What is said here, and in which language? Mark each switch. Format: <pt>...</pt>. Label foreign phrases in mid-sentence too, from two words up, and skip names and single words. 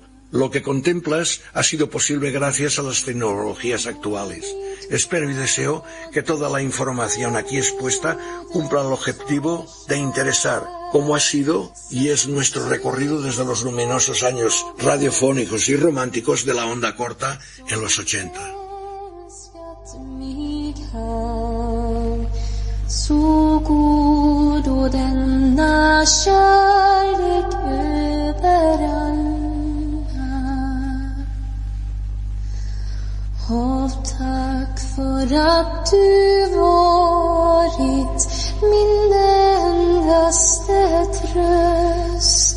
<es>Lo que contemplas ha sido posible gracias a las tecnologías actuales. Espero y deseo que toda la información aquí expuesta cumpla el objetivo de interesar, como ha sido y es nuestro recorrido desde los luminosos años radiofónicos y románticos de la onda corta en los 80.</es> <sv>Så god och denna kärlek över alla. Hav tack för att du varit min endaste tröst.</sv>